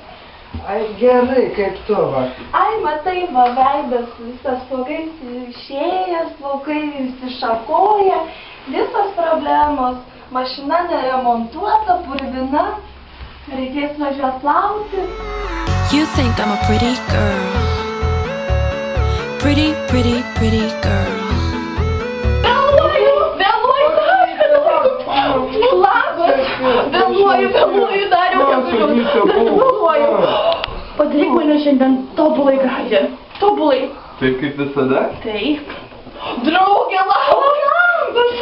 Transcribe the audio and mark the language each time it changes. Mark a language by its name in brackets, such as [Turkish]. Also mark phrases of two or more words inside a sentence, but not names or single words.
[Lithuanian] Ai, gerai, kaip tu, va. Ai, matai, va, veidas visas plaukais išėjęs, plaukai išsišakoja, visos problemos. Mašina neremontuota, purvina, reikės važiuoti plauti. [English] You think I'm a pretty girl. Pretty, pretty, pretty girl. [Lithuanian] Vėluoju, Dariau, vėluoju. Padaryk mane šiandien tobulai gražią. Tobulai. Taip kaip visada? Taip. Draugė, labas.